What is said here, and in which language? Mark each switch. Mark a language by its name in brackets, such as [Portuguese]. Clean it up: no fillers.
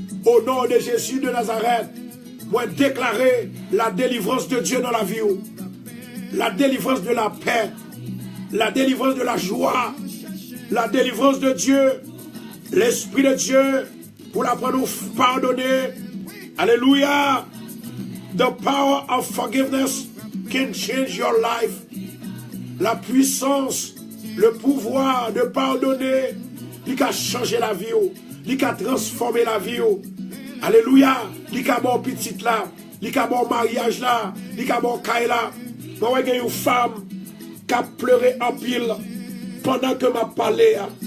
[French] Au nom de Jésus de Nazareth, moi déclarer la délivrance de Dieu dans la vie. La délivrance de la paix. La délivrance de la joie. La délivrance de Dieu. L'Esprit de Dieu pour la nous pardonner. Alléluia. [English] The power of forgiveness can change your life. [French] La puissance, le pouvoir de pardonner, il a changé la vie, il a transformé la vie. Alléluia. Il a bon petit là, il a bon mariage là, il a bon caille là. Moi, j'ai une femme qui a pleuré en pile pendant que m'a parlé.